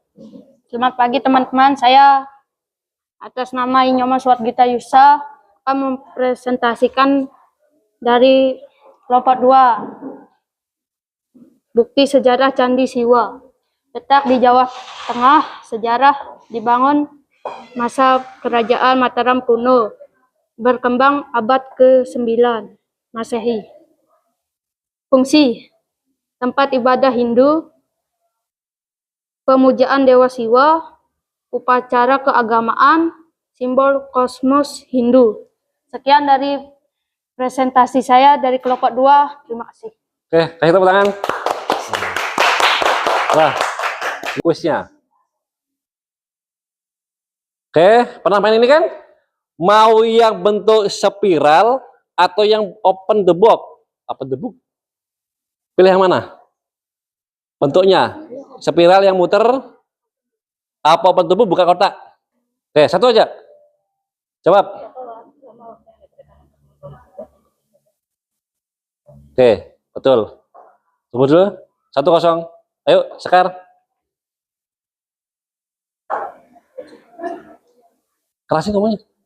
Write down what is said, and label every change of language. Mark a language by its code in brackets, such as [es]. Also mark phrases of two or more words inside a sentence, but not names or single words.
[id] Selamat pagi teman-teman, saya atas nama Inyoma Suwargita Yusa akan mempresentasikan dari kelompok 2 bukti sejarah Candi Siwa. Letak di Jawa Tengah, sejarah dibangun masa Kerajaan Mataram kuno, berkembang abad ke-9 Masehi. Fungsi tempat ibadah Hindu, pemujaan Dewa Siwa, upacara keagamaan, simbol kosmos Hindu. Sekian dari presentasi saya dari kelompok 2. Terima kasih. Oke, kasih tepuk tangan. Wah, kuisnya. Oke, pernah main ini kan? Mau yang bentuk spiral atau yang [en] open the box? Open the book? [id] Pilih yang mana? Bentuknya spiral yang muter, apa [en] open the book [id] buka kotak? Oke, satu aja. Jawab. Oke, betul. Tunggu dulu. 1-0. Ayo, Sekar. Kerasin ngomongnya.